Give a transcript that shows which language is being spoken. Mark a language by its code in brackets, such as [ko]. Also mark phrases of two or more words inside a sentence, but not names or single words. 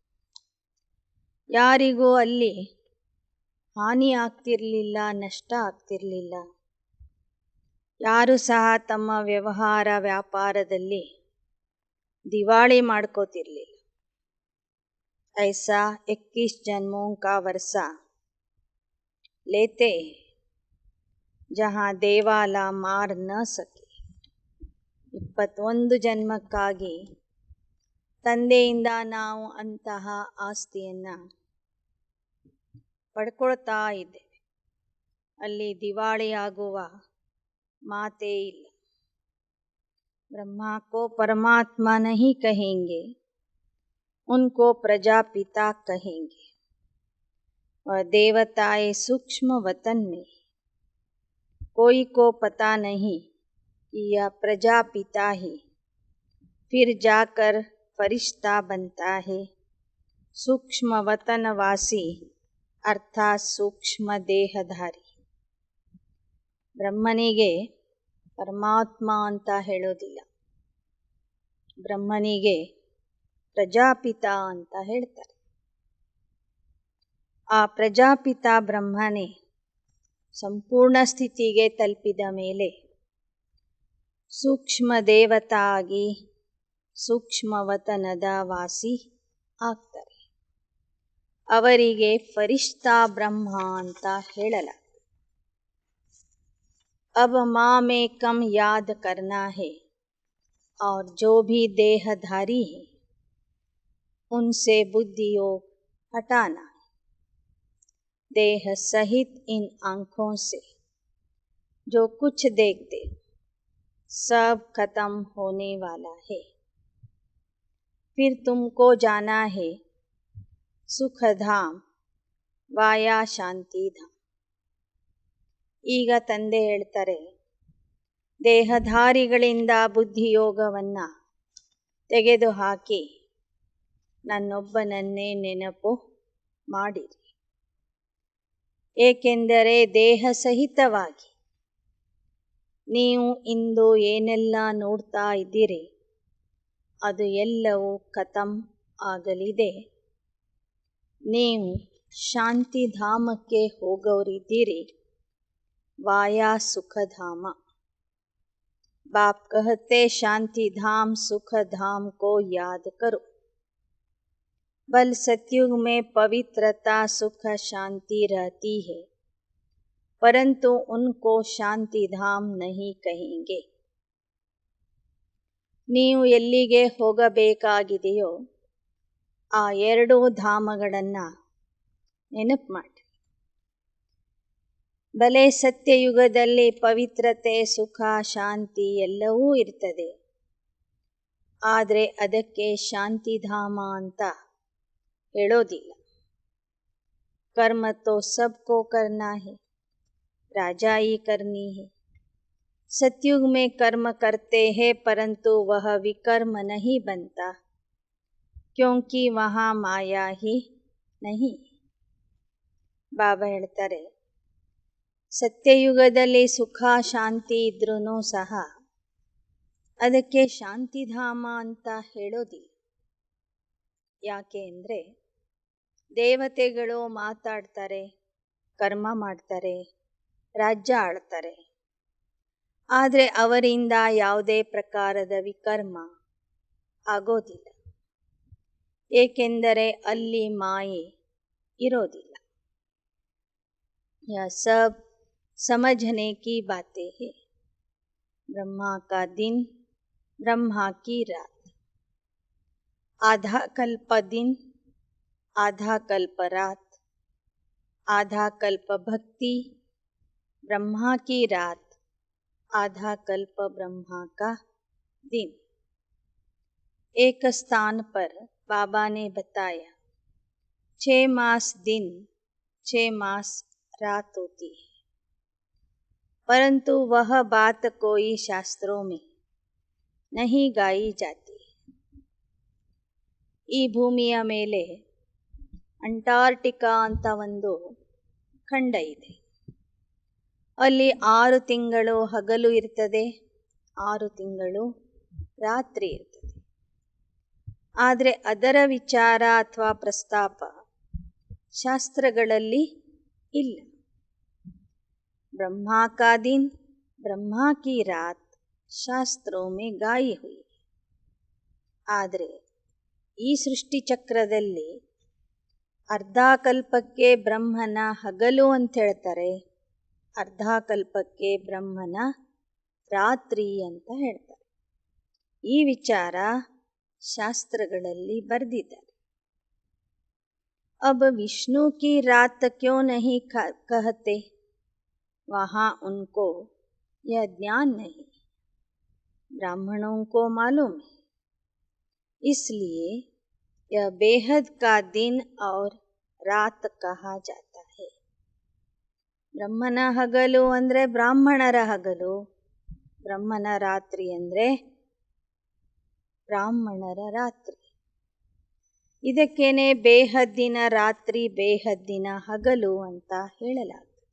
[kn] ಯಾರಿಗೂ ಅಲ್ಲಿ ಹಾನಿ ಆಗ್ತಿರಲಿಲ್ಲ, ನಷ್ಟ ಆಗ್ತಿರಲಿಲ್ಲ. ಯಾರು ಸಹ ತಮ್ಮ ವ್ಯಾಪಾರದಲ್ಲಿ ದಿವಾಳಿ ಮಾಡ್ಕೋತಿರ್ಲಿಲ್ಲ. [hi] ಐಸಾ 21 ಜನ್ಮೋं का वर्षा लेते जहाँ देवाला मार न सके. [kn] 21 ಜನ್ಮಕ್ಕಾಗಿ ತಂದೆಯಿಂದ ನಾವು ಅಂತಹ ಆಸ್ತಿಯನ್ನು ಪಡ್ಕೊಳ್ತಾ ಇದ್ದೇವೆ. ಅಲ್ಲಿ ದಿವಾಳಿಯಾಗುವ ಮಾತೇ ಇಲ್ಲ. [hi] ब्रह्मा को परमात्मा नहीं कहेंगे, उनको प्रजापिता कहेंगे. ದೇವತಾए सूक्ष्म वतन में कोई को पता नहीं कि यह प्रजापिता ही फिर जाकर फरिश्ता बनता है. सूक्ष्म वतनवासी अर्थात सूक्ष्म ದೇಹಧಾರಿ. [kn] ಬ್ರಹ್ಮನಿಗೆ ಪರಮಾತ್ಮ ಅಂತ ಹೇಳೋದಿಲ್ಲ. ಬ್ರಹ್ಮನಿಗೆ ಪ್ರಜಾಪಿತ ಅಂತ ಹೇಳ್ತಾರೆ. ಆ ಪ್ರಜಾಪಿತ ಬ್ರಹ್ಮನೇ ಸಂಪೂರ್ಣ ಸ್ಥಿತಿಗೆ ತಲುಪಿದ ಮೇಲೆ ಸೂಕ್ಷ್ಮ ದೇವತಾ ಆಗಿ ಸೂಕ್ಷ್ಮವತನದ ವಾಸಿ ಆಗ್ತಾರೆ. ಅವರಿಗೆ ಫರಿಶ್ತಾ ಬ್ರಹ್ಮ ಅಂತ ಹೇಳಲಾಗ್ತದೆ. [hi] अब माँ में कम याद करना है और जो भी देहधारी है उनसे बुद्धि योग हटाना है. देह सहित इन आँखों से जो कुछ देखते सब खत्म होने वाला है. फिर तुमको जाना है सुखधाम वाया शांतिधाम. [kn] ಈಗ ತಂದೆ ಹೇಳ್ತಾರೆ ದೇಹಧಾರಿಗಳಿಂದ ಬುದ್ಧಿಯೋಗವನ್ನು ತೆಗೆದುಹಾಕಿ ನನ್ನೊಬ್ಬನನ್ನೇ ನೆನಪು ಮಾಡಿರಿ. ಏಕೆಂದರೆ ದೇಹ ಸಹಿತವಾಗಿ ನೀವು ಇಂದು ಏನೆಲ್ಲ ನೋಡ್ತಾ ಇದ್ದೀರಿ ಅದು ಎಲ್ಲವೂ ಖತಮ್ ಆಗಲಿದೆ. ನೀವು ಶಾಂತಿಧಾಮಕ್ಕೆ ಹೋಗೋರಿದ್ದೀರಿ, ವಾಯಾ ಸುಖಧಾಮ. [hi] बाप कहते शांति धाम सुख धाम को याद करो. बल सतयुग में पवित्रता सुख शांति रहती है, परंतु उनको शांति धाम नहीं कहेंगे. [kn] ನೀವು ಎಲ್ಲಿಗೆ ಹೋಗಬೇಕಾಗಿದೆಯೋ ಆ ಎರಡೂ ಧಾಮಗಳನ್ನು ನೆನಪು ಮಾಡಿ. ಬಲೆ ಸತ್ಯಯುಗದಲ್ಲಿ ಪವಿತ್ರತೆ ಸುಖ ಶಾಂತಿ ಎಲ್ಲವೂ ಇರ್ತದೆ, ಆದರೆ ಅದಕ್ಕೆ ಶಾಂತಿಧಾಮ ಅಂತ ಹೇಳೋದಿಲ್ಲ. [hi] कर्म तो सबको करना है, राजाई करनी है. सतयुग में कर्म करते हैं परंतु वह विकर्म नहीं बनता, क्योंकि वहाँ माया ही नहीं. [kn] ಬಾಬಾ ಹೇಳ್ತಾರೆ, ಸತ್ಯಯುಗದಲ್ಲಿ ಸುಖ ಶಾಂತಿ ಇದ್ರೂ ಸಹ ಅದಕ್ಕೆ ಶಾಂತಿಧಾಮ ಅಂತ ಹೇಳೋದಿಲ್ಲ. ಯಾಕೆ ಅಂದರೆ ದೇವತೆಗಳು ಮಾತಾಡ್ತಾರೆ, ಕರ್ಮ ಮಾಡ್ತಾರೆ, ರಾಜ್ಯ ಆಳ್ತಾರೆ, ಆದರೆ ಅವರಿಂದ ಯಾವುದೇ ಪ್ರಕಾರದ ವಿಕರ್ಮ ಆಗೋದಿಲ್ಲ. ಏಕೆಂದರೆ ಅಲ್ಲಿ ಮಾಯೆ ಇರೋದಿಲ್ಲ. [hi] यह सब समझने की बातें हैं. ब्रह्मा का दिन, ब्रह्मा की रात. आधा कल्प दिन, आधा कल्प रात. आधा कल्प भक्ति, ब्रह्मा की रात. आधा कल्प ब्रह्मा का दिन. एक स्थान पर बाबा ने बताया 6 मास दिन 6 मास रात होती है, परंतु वह बात कोई शास्त्रों में नहीं गाई जाती. [kn] ಈ ಭೂಮಿಯ ಮೇಲೆ ಅಂಟಾರ್ಟಿಕಾ ಅಂತ ಒಂದು ಖಂಡ ಇದೆ. ಅಲ್ಲಿ 6 ತಿಂಗಳು ಹಗಲು ಇರ್ತದೆ, 6 ತಿಂಗಳು ರಾತ್ರಿ ಇರ್ತದೆ. ಆದರೆ ಅದರ ವಿಚಾರ ಅಥವಾ ಪ್ರಸ್ತಾಪ ಶಾಸ್ತ್ರಗಳಲ್ಲಿ ಇಲ್ಲ. [hi] ब्रह्मा का दिन ब्रह्मा की रात ಶಾಸ್ತ್ರೋं में गाई हुई. [kn] ಆದರೆ ಈ ಸೃಷ್ಟಿ ಚಕ್ರದಲ್ಲಿ ಅರ್ಧ ಕಲ್ಪಕ್ಕೆ ಬ್ರಹ್ಮನ ಹಗಲು ಅಂತ ಹೇಳ್ತಾರೆ, ಅರ್ಧ ಕಲ್ಪಕ್ಕೆ ಬ್ರಹ್ಮನ ರಾತ್ರಿ ಅಂತ ಹೇಳ್ತಾರೆ. ಈ ವಿಚಾರ ಶಾಸ್ತ್ರಗಳಲ್ಲಿ ಬರೆದಿದ್ದಾರೆ. [hi] अब विष्णु की रात क्यों नहीं कहते? वहाँ उनको यह ज्ञान नहीं, ब्राह्मणों को मालूम है. इसलिए यह बेहद का दिन और रात कहा जाता है. [kn] ಬ್ರಹ್ಮನ ಹಗಲು ಅಂದರೆ ಬ್ರಾಹ್ಮಣರ ಹಗಲು, ಬ್ರಹ್ಮನ ರಾತ್ರಿ ಅಂದರೆ ಬ್ರಾಹ್ಮಣರ ರಾತ್ರಿ. ಇದಕ್ಕೇನೆ ಬೇಹದ್ದಿನ ರಾತ್ರಿ ಬೇಹದ್ದಿನ ಹಗಲು ಅಂತ ಹೇಳಲಾಗ್ತದೆ.